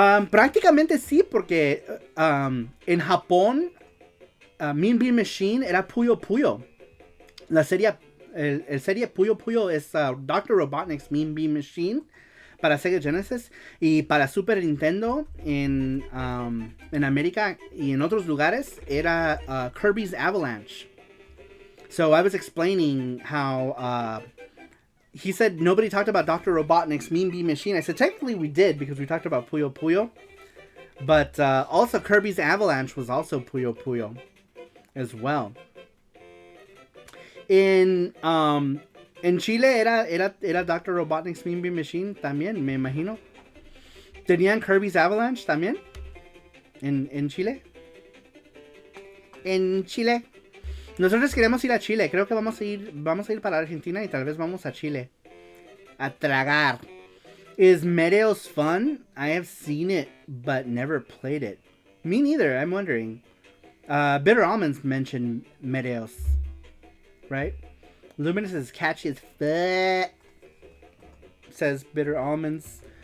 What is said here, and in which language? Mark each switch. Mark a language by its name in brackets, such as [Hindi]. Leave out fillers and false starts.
[Spanish] Prácticamente sí, porque en Japón Mean Bean Machine era Puyo Puyo. La serie el serie Puyo Puyo es Dr. Robotnik's Mean Bean Machine para Sega Genesis, y para Super Nintendo en América y en otros lugares era Kirby's Avalanche. [English] So I was explaining how he said nobody talked about Dr. Robotnik's Mean Bean Machine. I said technically we did because we talked about Puyo Puyo, but also Kirby's Avalanche was also Puyo Puyo as well. [Spanish] En Chile era Dr. Robotnik's Mean Bean Machine también, me imagino. ¿Tenían Kirby's Avalanche también? ¿En Chile? En Chile. Nosotros queremos ir a Chile. Creo que vamos a ir para Argentina y tal vez vamos a Chile. A tragar. [English] Is Meteos fun? I have seen it, but never played it. Me neither, I'm wondering. Bitter Almonds mentioned Meteos. Right? Luminous is catchy as fuck, says Bitter Almonds.